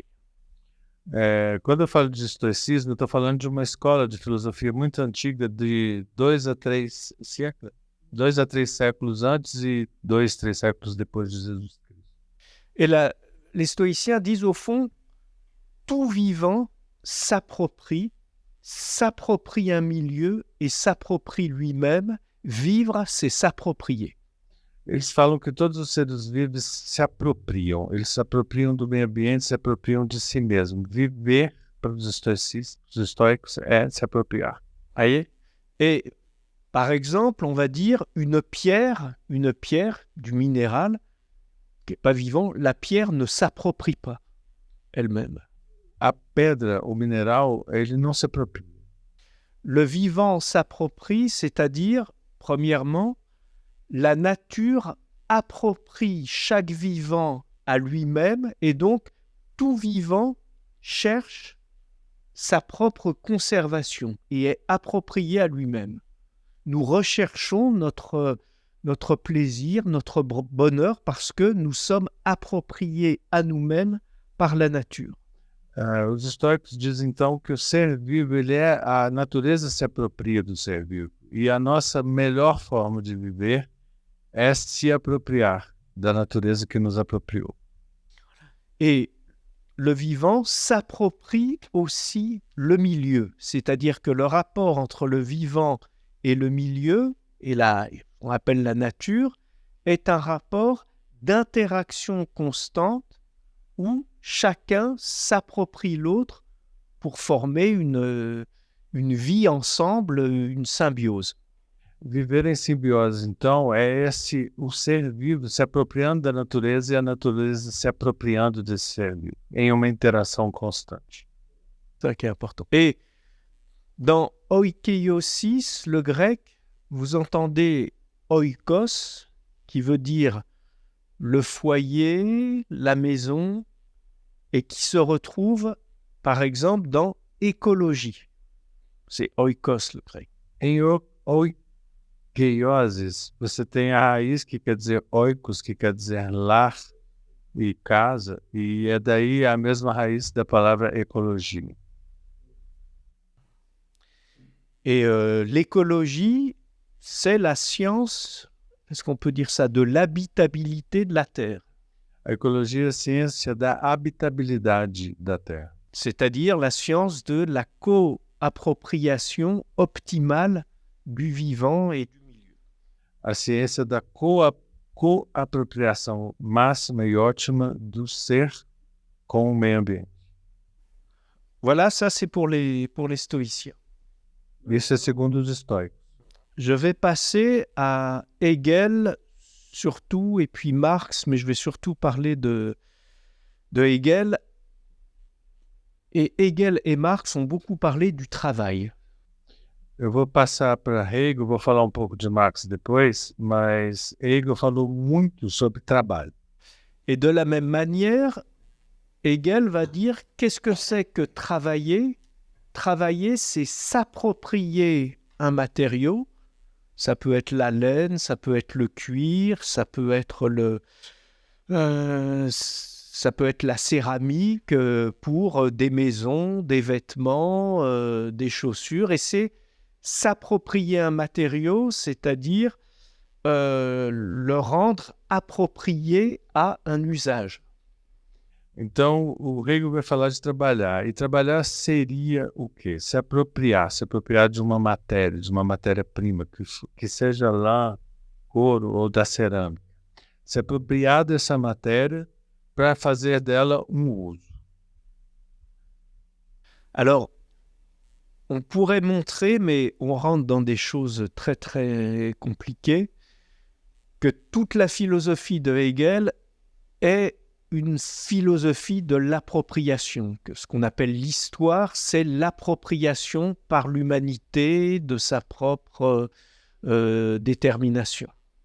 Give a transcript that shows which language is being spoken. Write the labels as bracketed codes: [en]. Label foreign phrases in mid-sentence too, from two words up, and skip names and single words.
[pt] Quando eu falo de estoicismo, eu estou falando de uma escola de filosofia muito antiga, de 2 a 3 séculos antes e 2, 3 séculos depois de Jesus Cristo. [fr] Et les stoïciens disent au fond, tout vivant s'approprie un milieu et s'approprie lui-même. Vivre, c'est s'approprier. [pt] Eles falam que todos os seres vivos se apropriam. Eles se apropriam do meio ambiente, se apropriam de si mesmo. Viver, para os estoicos, é se apropriar. [fr] Voyez? Et par exemple, on va dire une pierre du minéral qui n'est pas vivant, la pierre ne s'approprie pas elle-même. [pt] A pedra, o mineral, ele não se apropria. [fr] Le vivant s'approprie, c'est-à-dire, premièrement, la nature approprie chaque vivant à lui-même et donc tout vivant cherche sa propre conservation et est approprié à lui-même. Nous recherchons notre plaisir, notre bonheur parce que nous sommes appropriés à nous-mêmes par la nature. [pt] Os estoicos dizem então que o ser vivo, a natureza se apropria do ser vivo. E a nossa melhor forma de viver é se apropriar da natureza que nos apropriou. [fr] Et le vivant s'approprie aussi le milieu, c'est-à-dire que le rapport entre le vivant et le milieu, et on appelle la nature, est un rapport d'interaction constante où chacun s'approprie l'autre pour former une vie ensemble, une symbiose. [pt] Viver em simbiose, então, é o ser vivo se apropriando da natureza e a natureza se apropriando desse ser vivo, em uma interação constante. [fr] C'est ça qui est important. Et dans oikeiosis, le grec, vous entendez oikos, qui veut dire le foyer, la maison, et qui se retrouve, par exemple, dans écologie. C'est oikos, le grec. [pt] Em oikeiosis, você tem a raiz que quer dizer oikos, que quer dizer lar e casa, e é daí a mesma raiz da palavra ecologia. [fr] Et l'écologie, c'est la science, est-ce qu'on peut dire ça, de l'habitabilité de la Terre. [pt] A ecologia é a ciência da habitabilidade da Terra. [fr] C'est-à-dire la science de la co-appropriation optimale du vivant et du milieu. [pt] A ciência da co-apropriação máxima e ótima do ser com o meio ambiente. [fr] Voilà, ça c'est pour les stoïciens. [pt] Isso é segundo os estoicos. [fr] Je vais passer à Hegel surtout, et puis Marx, mais je vais surtout parler de Hegel. Et Hegel et Marx ont beaucoup parlé du travail. [pt] Eu vou passar para Hegel, vou falar um pouco de Marx depois, mas Hegel falou muito sobre trabalho. [fr] Et de la même manière, Hegel va dire qu'est-ce que c'est que travailler? Travailler, c'est s'approprier un matériau. Ça peut être la laine, ça peut être le cuir, ça peut être la céramique pour des maisons, des vêtements, des chaussures. Et c'est s'approprier un matériau, c'est-à-dire le rendre approprié à un usage. [pt] Então, o Hegel vai falar de trabalhar. E trabalhar seria o quê? Se apropriar de uma matéria-prima, que seja lã, couro ou da cerâmica. Se apropriar dessa matéria para fazer dela um uso. [fr] Alors, on pourrait montrer, mais on rentre dans des choses très très compliquées, que toute la philosophie de Hegel est une philosophie de l'appropriation, que ce qu'on appelle l'histoire, c'est l'appropriation par l'humanité de sa propre détermination.